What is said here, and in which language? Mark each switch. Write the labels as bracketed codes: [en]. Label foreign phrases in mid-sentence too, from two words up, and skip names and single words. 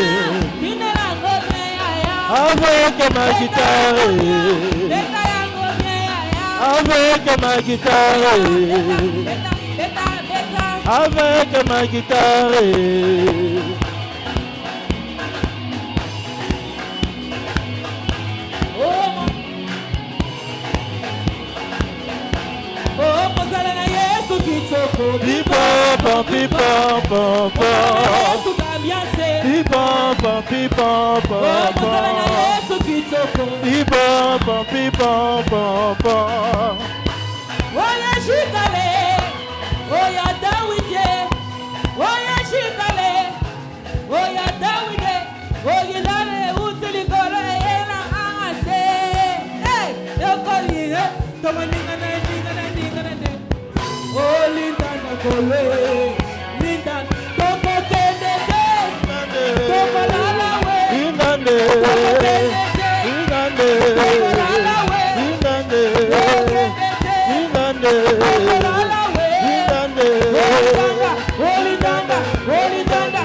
[fr] avec ma guitare, avec ma guitare, avec ma guitare. [ln] Bipapa, bipapa, Yesu kambiance. bipapa, bipapa, Yesu kitoko. bipapa, bipapa. Oya shikale, oya Dawide, oya shikale, oya Dawide, oya dale utilikore ena ase. Hey, yokoli, tomaninga na. Oh, Linda Nakole, Linda, Toko Kendeke, Toko Lalawe, Ingande, Ingande, Ingande, Ingande, Ingande, Holy Danda, Holy Danda,